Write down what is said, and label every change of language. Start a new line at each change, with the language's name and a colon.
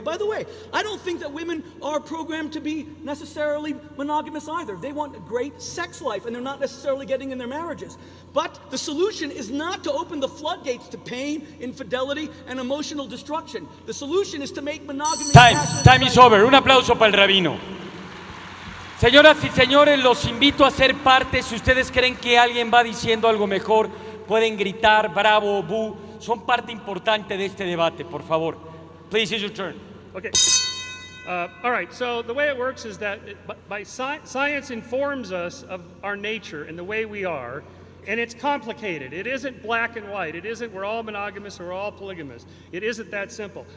English: By the way, I don't think that women are programmed to be necessarily monogamous either. They want a great sex life, and they're not necessarily getting in their marriages. But the solution is not to open the floodgates to pain, infidelity, and emotional destruction. The solution is to make monogamy... Time is over.
Spanish: Un aplauso para el rabino. Señoras y señores, los invito a ser parte. Si ustedes creen que alguien va diciendo algo mejor, pueden gritar bravo o boo. Son parte importante de este debate, por favor.
English: Please, it's your turn. Okay. All right, so the way it works is that science informs us of our nature and the way we are, and it's complicated. It isn't black and white. It isn't we're all monogamous or we're all polygamous. It isn't that simple.